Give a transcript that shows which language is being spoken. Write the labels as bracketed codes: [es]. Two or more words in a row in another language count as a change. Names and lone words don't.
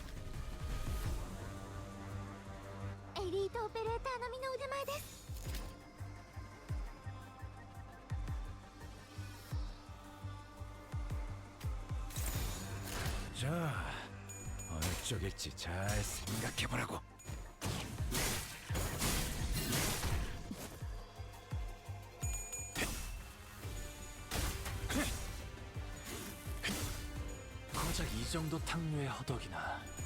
[ja] エリートオペレーター並みの腕前です。 [ko] 자, 어느 쪽일지 잘 생각해보라고. 고작 이 정도 탕류에 허덕이나.